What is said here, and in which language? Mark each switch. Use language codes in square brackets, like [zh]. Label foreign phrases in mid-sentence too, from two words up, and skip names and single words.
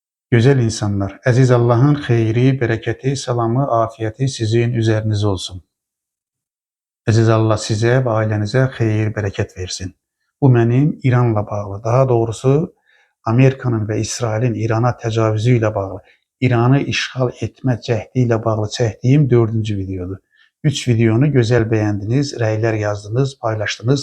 [tr] Güzel insanlar, aziz Allah'ın xeyri, bereketi, salamı, afiyeti sizin üzerinize olsun. [az] Aziz Allah sizə və ailənizə xeyir, bərəkət versin. Bu mənim İranla bağlı, daha doğrusu Amerikanın və İsrailin İrana təcavüzü ilə bağlı, İranı işğal etmə cəhdi ilə bağlı çəkdiyim 4-cü videodur. 3 videonu gözəl bəyəndiniz, rəylər yazdınız, paylaşdınız.